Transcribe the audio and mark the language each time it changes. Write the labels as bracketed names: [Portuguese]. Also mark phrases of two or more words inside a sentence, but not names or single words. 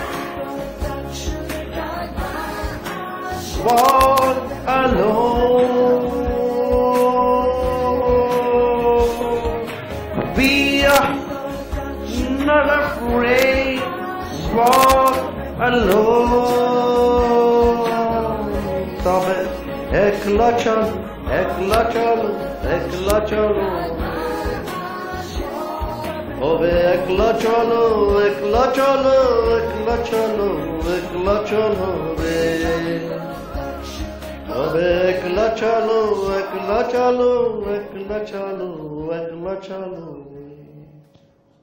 [English] Walk alone. We are not afraid, walk alone. Stop it. [Bangla] একলা চলো, একলা চলো, একলা চলো. ওবে একলা চলো, একলা চলো, একলা চলো, একলা চলো রে. ওবে একলা চলো, একলা চলো, একলা চলো, একলা চলো.